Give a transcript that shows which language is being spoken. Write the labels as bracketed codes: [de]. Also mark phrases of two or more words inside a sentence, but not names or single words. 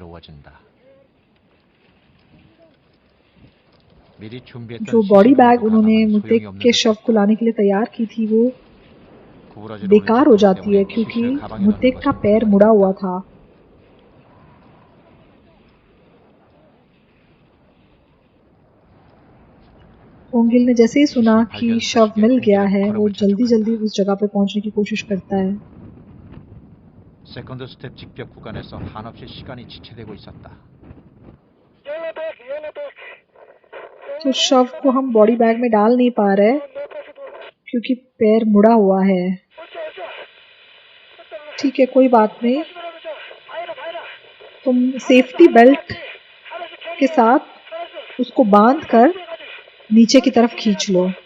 [hi] जो बॉडी बैग उन्होंने मुत्तेक के शव को लाने के लिए तैयार की थी वो बेकार हो जाती है क्योंकि मुत्तेक का पैर मुड़ा हुआ था। ओंगिल ने जैसे ही सुना कि शव मिल गया है वो जल्दी जल्दी उस जगह पे पहुंचने की कोशिश करता है। [ko] 세컨드 스텝 직벽 구간에서 한없이 시간이 지체되고 있었다. [hi] तो शव को हम बॉडी बैग में डाल नहीं पा रहे क्योंकि पैर मुड़ा हुआ है। ठीक है, कोई बात नहीं, तुम [en] safety belt [hi] के साथ उसको बांध कर नीचे की तरफ खींच लो।